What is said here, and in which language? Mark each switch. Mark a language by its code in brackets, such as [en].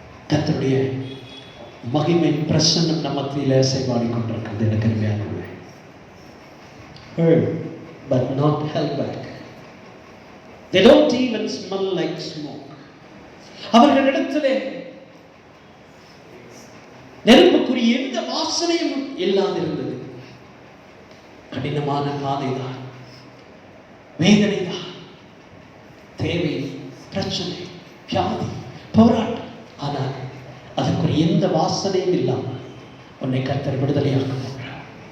[ta] கர்த்தருடைய மகிமை பிரசன்னம் நம்ம மத்தியில செயல்பாடி கொண்டிருக்கிறது. எனக்கு அருமையானவர்களே, [en] heard but not held back. They don't even smell like smoke. [ta] அவர்களிடத்திலே நெருப்புக்குரிய எந்த வாசனையும் இல்லாதிருந்தது. கடினமான பாதைதான், வேதனைதான், தேவை, பிரச்சனை, வியாதி, போராட்டம், ஆனால் அதற்குரிய எந்த வாசனையும் இல்லாமல் உன்னை கர்த்தர் விடுதலையாக்க போகிறார்.